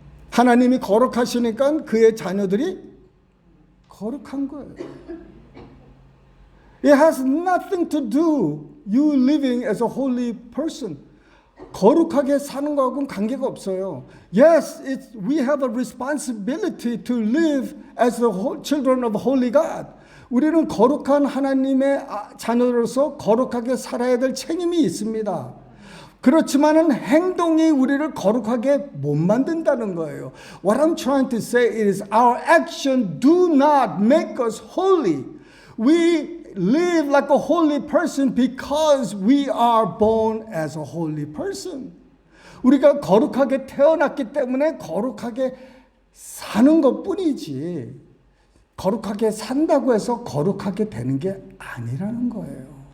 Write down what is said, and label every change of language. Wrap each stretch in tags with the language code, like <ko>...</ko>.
<ko>하나님이 거룩하시니까 그의 자녀들이 거룩한 거예요.</ko> <en>It has nothing to do you living as a holy person.</en> <ko>거룩하게 사는 거하고는 관계가 없어요.</ko> <en>Yes, we have a responsibility to live as the children of holy God.</en> <ko>우리는 거룩한 하나님의 자녀로서 거룩하게 살아야 될 책임이 있습니다. 그렇지만은 행동이 우리를 거룩하게 못 만든다는 거예요.</ko> <en>What I'm trying to say is our action do not make us holy. We live like a holy person because we are born as a holy person.</en> <ko>우리가 거룩하게 태어났기 때문에 거룩하게 사는 것뿐이지 거룩하게 산다고 해서 거룩하게 되는 게 아니라는 거예요.</ko>